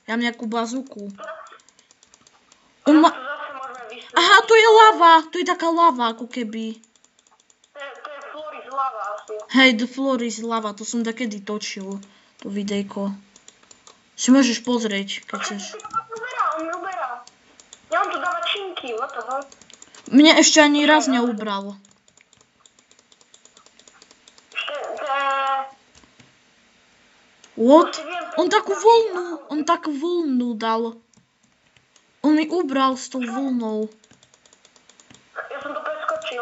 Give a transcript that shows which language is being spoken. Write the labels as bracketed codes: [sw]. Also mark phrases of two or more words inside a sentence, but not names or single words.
[sk] Aha, to je lava. To je taká lava, ako keby. To je Floris lava asi. Hej, The Floris lava. To som takedy točil. To videjko. Si môžeš pozrieť, keď chceš. On mi uberá. Ja mám tu dávať činky, [en] what the hell? [sk] Mne ešte ani raz neubral. What? On takú voľnú dal. On mi ubral s tou voľnou. Ja som to preskočil.